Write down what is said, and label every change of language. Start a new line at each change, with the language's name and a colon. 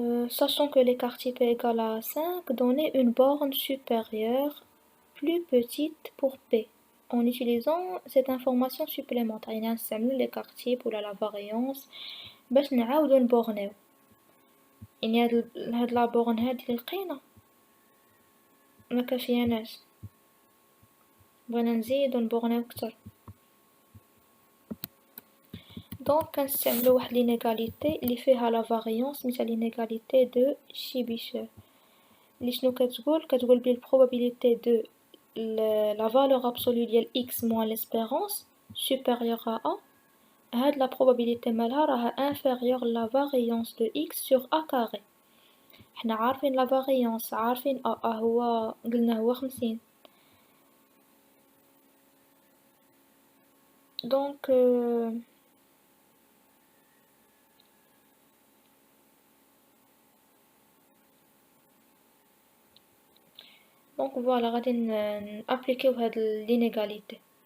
French: Sachant que l'écart type est égal à 5, donnez une borne supérieure plus petite pour P en utilisant cette information supplémentaire.
Arabic: يعني نستعملو l'écart type ولا la variance باش نعاودو نبورنيو. يعني هاد لا بورن هادي اللي لقينا مكافياناش، بغينا نزيدو نبورنيو كتر. دونك كنستعملو واحد لينيغاليتي اللي فيها لا فاريونس مثل لينيغاليتي دو شيبيشير اللي شنو كتقول بلي البروبابيليتي دو la valeur absolue ديال x moins l'espérance supérieure à a.
French: هاد la probabilité مالها راها inférieure la variance de x sur a carré.
Arabic: حنا عارفين la variance، عارفين a هو قلنا هو 50. دونك فوالا غادي نابليكيو هاد لينيغاليتي.